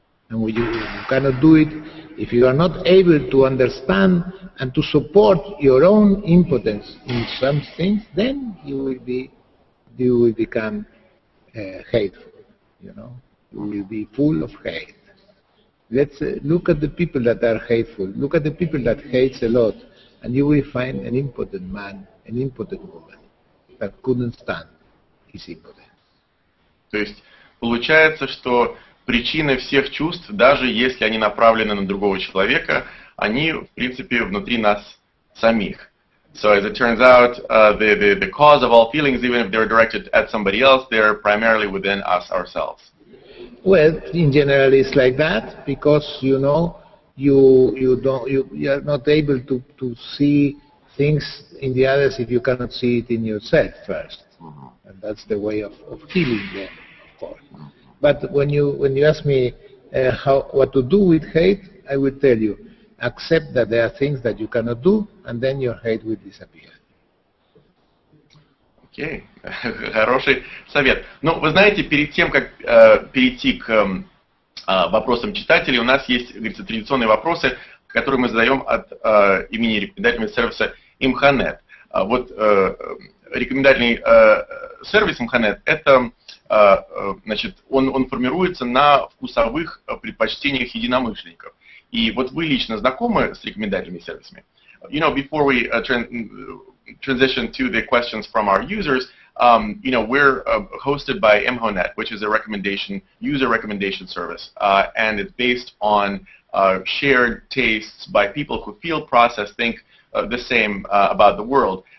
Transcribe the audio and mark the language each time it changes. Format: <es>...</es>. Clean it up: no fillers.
<en>And when you cannot do it, if you are not able to understand and to support your own impotence in some things, then you will become hateful. You know, you will be full of hate. Let's look at the people that are hateful. Look at the people that hates a lot, and you will find an impotent man, an impotent woman that couldn't stand his impotence.</en> <ru>То есть получается, что причины всех чувств, даже если они направлены на другого человека, они, в принципе, внутри нас самих.</ru> <en>So as it turns out, the cause of all feelings, even if they're directed at somebody else, they're primarily within us ourselves. Well, in general, it's like that because you know you are not able to see things in the others if you cannot see it in yourself first. And that's the way of healing them, of course. But when you ask me what to do with hate, I will tell you, accept that there are things that you cannot do, and then your hate will disappear.</en> <ru>Окей, хороший совет. Ну, вы знаете, перед тем, как перейти к вопросам читателей, у нас есть, говорится, традиционные вопросы, которые мы задаем от имени рекомендательного сервиса Imhanet. Вот рекомендательный сервис Imhanet, это, значит, он формируется на вкусовых предпочтениях единомышленников. И вот вы лично знакомы с рекомендательными сервисами?</ru> <en>You know, before we transition to the questions from our users, you know, we're hosted by Imhanet, which is a user recommendation service, and it's based on shared tastes by people who feel, process, think the same about the world.</en>